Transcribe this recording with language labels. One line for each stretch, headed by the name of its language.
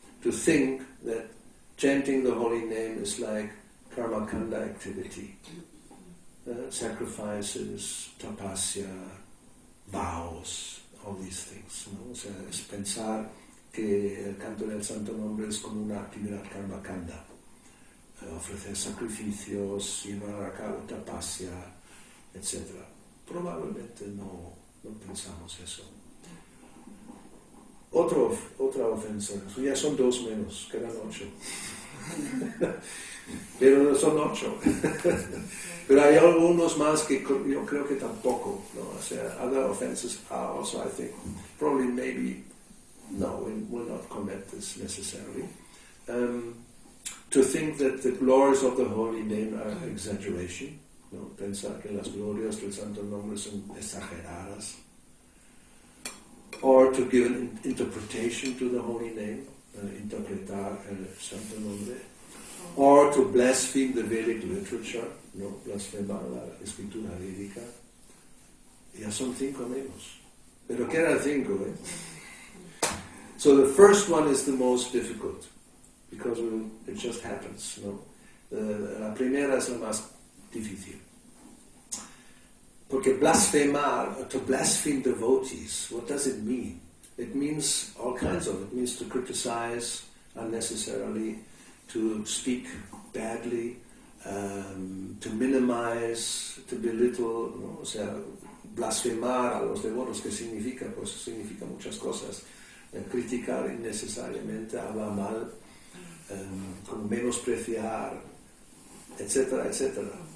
English: To think that chanting the holy name is like karma kanda activity. Sacrifices, tapasya, vows, all these things.
Spanish: ¿No? O sea, es pensar que el canto del santo nombre es como una actividad karma kanda. Ofrecer sacrificios, llevar a cabo tapasya, etc. Probablemente no pensamos eso. Otra ofensa, ya son 2 menos, quedan 8. Pero son 8. Pero hay algunos más que yo creo que tampoco, ¿no? O sea,
English: other offenses are also, I think, probably maybe, no, we will not commit this necessarily. To think that the glories of the holy name are exaggeration, ¿no?
Spanish: Pensar que las glorias del santo nombre son exageradas.
English: Or to give an interpretation to the holy name,
Spanish: interpretar el santo nombre.
English: Or to blaspheme the Vedic literature, no,
Spanish: blasfemar la escritura védica. Ya son 5 menos. Pero quedan 5, ¿eh?
English: So the first one is the most difficult, because it just happens, no?
Spanish: La primera es la más difícil. Porque blasphemar,
English: to blaspheme devotees, what does it mean? It means all kinds of it. It means to criticize unnecessarily, to speak badly, to minimize, to belittle, ¿no?
Spanish: O sea, blasfemar a los devotos, que significa, pues significa muchas cosas. Criticar innecesariamente, hablar mal, como menospreciar, etcétera, etcétera.